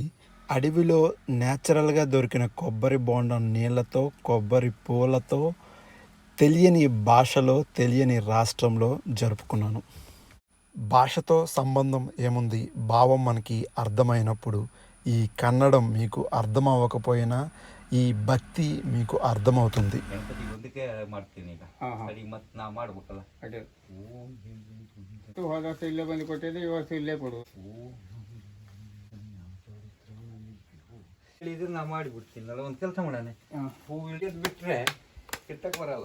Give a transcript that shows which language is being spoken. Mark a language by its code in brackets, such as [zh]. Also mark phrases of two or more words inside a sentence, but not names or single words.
[te] అడవిలో న్యాచురల్గా దొరికిన కొబ్బరి బోండం నీళ్ళతో, కొబ్బరి పూలతో, తెలియని భాషలో, తెలియని రాష్ట్రంలో జరుపుకున్నాను. భాషతో సంబంధం ఏముంది, భావం మనకి అర్థమైనప్పుడు ఈ కన్నడం మీకు అర్థం అవ్వకపోయినా ఈ ಭಕ್ತಿ మీకు ಅರ್ಥಮೌతుంది. [kn] ನಾ ಮಾಡಿಬಿಡ್ತೀನಲ್ಲ, ಒಂದು ಕೆಲಸ ಮಾಡೋಣ, ಹೂ ಹಿಡಿಯೋದು ಬಿಟ್ರೆ ಕಿಟ್ಟಕ್ಕೆ ಬರಲ್ಲ.